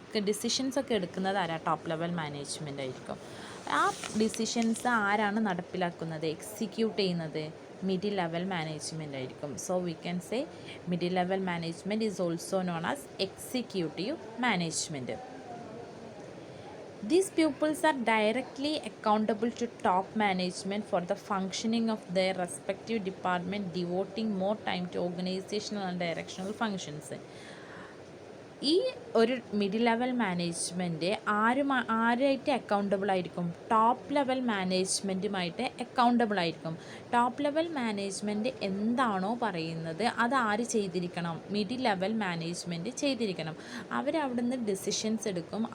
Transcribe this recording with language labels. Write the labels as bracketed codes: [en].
[ml] ഡിസിഷൻസൊക്കെ എടുക്കുന്നത് ആരാ? Top level management ആയിരിക്കും. ആ ഡിസിഷൻസ് ആരാണ് നടപ്പിലാക്കുന്നത്? എക്സിക്യൂട്ട് ചെയ്യുന്നത് മിഡിൽ ലെവൽ മാനേജ്മെൻ്റ് ആയിരിക്കും. [en] So we can say middle level management is also known as executive management. These pupils are directly accountable to top management for the functioning of their respective department, devoting more time to organizational and directional functions. [ml] ഈ ഒരു middle level management ആരായിട്ട് accountable ആയിരിക്കും? Top level മാനേജ്മെൻറ്റുമായിട്ട് accountable ആയിരിക്കും. Top level management എന്താണോ പറയുന്നത് അത് ആര് ചെയ്തിരിക്കണം? Middle level management ചെയ്തിരിക്കണം. അവരവിടുന്ന് ഡിസിഷൻസ് എടുക്കും.